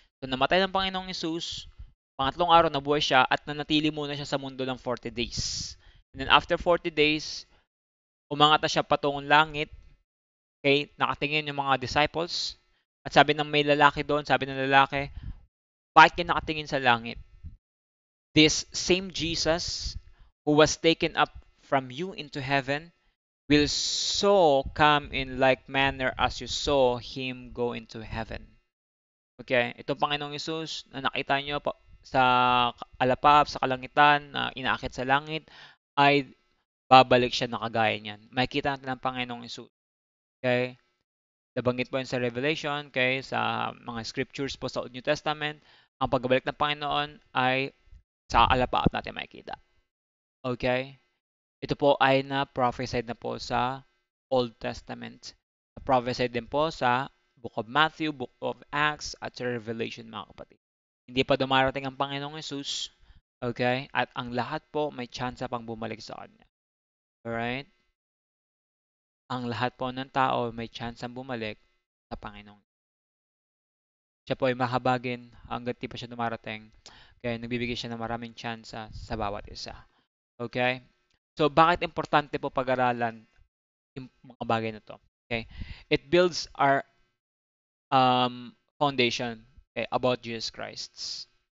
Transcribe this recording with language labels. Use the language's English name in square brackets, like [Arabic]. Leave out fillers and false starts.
[Filipino] So namatay ng Panginoong Yesus, pangatlong araw nabuhay siya at nanatili muna siya sa mundo ng 40 days. And then after 40 days, umangat na siya patungong langit. Okay, nakatingin yung mga disciples. At sabi ng may lalaki doon, sabi ng lalaki, bakit ka nakatingin sa langit? [English] This same Jesus who was taken up from you into heaven will so come in like manner as you saw him go into heaven. [Filipino] Okay, itong Panginoong Yesus na nakita nyo sa alapap, sa kalangitan, na inaakit sa langit, ay babalik siya na kagaya niyan. Makikita natin ang Panginoong Yesus. Okay? Nabanggit po yun sa Revelation, okay, sa mga scriptures po sa New Testament, ang pagbabalik ng Panginoon ay sa alapaap natin makikita. Okay? Ito po ay na-prophesied na po sa Old Testament. Na-prophesied din po sa Book of Matthew, Book of Acts, at sa Revelation, mga kapatid. Hindi pa dumarating ang Panginoong Yesus, okay? At ang lahat po may chance pang bumalik sa Kanya. Alright? Ang lahat po ng tao may chance ang bumalik sa Panginoon. Siya po ay mahabagin hanggat di pa siya dumarating. Kaya nagbibigay siya ng maraming chance sa bawat isa. Okay? So, bakit importante po pag-aralan yung mga bagay na to? [English] Okay? It builds our foundation, okay, about Jesus Christ.